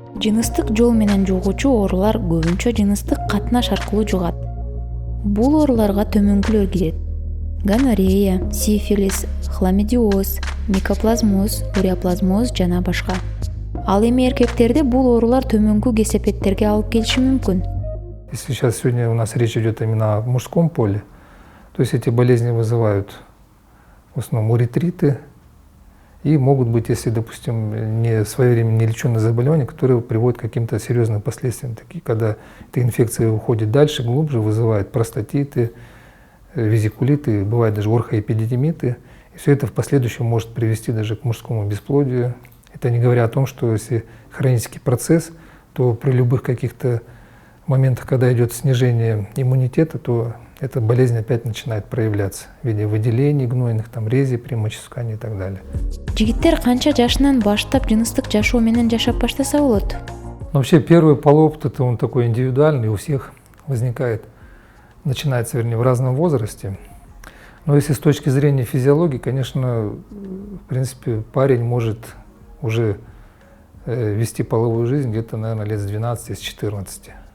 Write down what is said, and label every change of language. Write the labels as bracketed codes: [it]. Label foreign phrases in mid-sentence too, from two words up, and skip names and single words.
[ky] Жыныстык жол менен жугуучу оорулар көбүнчө жыныстык катнаш аркылуу жугат. Бул ооруларга төмөнкүлөр кирет: гонорея, сифилис, хламидиоз, микоплазмоз, уреоплазмоз жана башка. Ал эми эркектерде бул оорулар төмөнкү кесепеттерге алып келиши мүмкүн. [ru] Если сейчас сегодня у нас речь идет именно о мужском поле, то есть эти болезни вызывают в основном уретриты и могут быть, если, допустим, не своевременно не леченые заболевания, которые приводят к каким-то серьезным последствиям, такие, когда эта инфекция уходит дальше, глубже, вызывает простатиты, везикулиты, бывают даже орхоэпидидимиты. И все это в последующем может привести даже к мужскому бесплодию. Это не говоря о том, что если хронический процесс, то при любых каких-то моментах, когда идет снижение иммунитета, то эта болезнь опять начинает проявляться в виде выделений гнойных, там, рези при моческании и так далее. [ky] Жигиттер канча жашынан баштап жыныстык жашоо менен жашап баштаса болот? [ru] Вообще первый полуопыт, это он такой индивидуальный, у всех возникает, начинается, вернее, в разном возрасте. Но если с точки зрения физиологии, конечно, в принципе, парень может уже вести половую жизнь где-то, наверное, лет с 12, с 14.